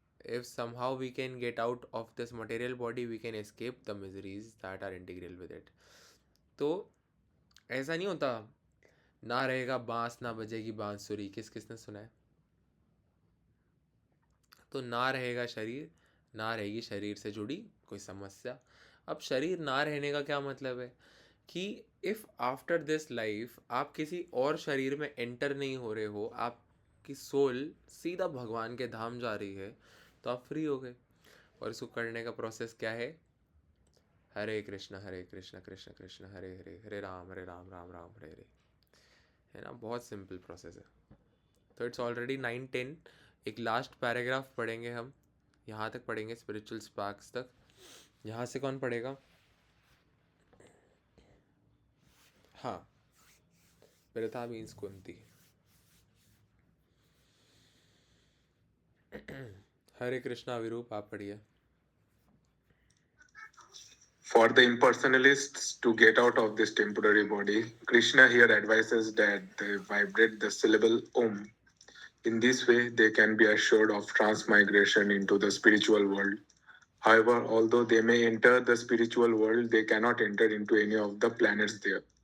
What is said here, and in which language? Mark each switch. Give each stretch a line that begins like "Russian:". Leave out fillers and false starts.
English: If somehow we can get out of this material body, we can escape the miseries that are integral with it.
Hindi: तो ऐसा नहीं होता, ना रहेगा बांस ना बजेगी बांसुरी, किसने सुना है? तो ना रहेगा शरीर, ना रहेगी शरीर से जुड़ी कोई समस्या। अब शरीर ना रहने का क्या मतलब है कि
English: if after this life
Hindi: आप किसी और शरीर में एंटर नहीं हो रहे हो, आपकी सोल सीधा भगवान के धाम जा रही है, तो आप फ्री हो गए। और इसको करने का प्रोसेस क्या है? हरे कृष्ण कृष्ण कृष्ण हरे हरे, हरे राम राम राम हरे हरे, है ना, बहुत सिंपल प्रोसेस है। तो
English: it's already
Hindi: 9:10। एक लास्ट पैराग्राफ पढ़ेंगे हम, यहाँ तक पढ़ेंगे स्पिरिचुअल स्पार्क्स तक। यहाँ से कौन पढ़ेगा? हाँ, प्रथा मीन्स कुंती। हरे कृष्णा विरूप, आप पढ़िए।
English: For the impersonalists to get out of this temporary body, Krishna here advises that they vibrate the syllable Om. In this way, they can be assured of transmigration into the spiritual world. However, although they may enter the spiritual world, they cannot enter into any of the planets there.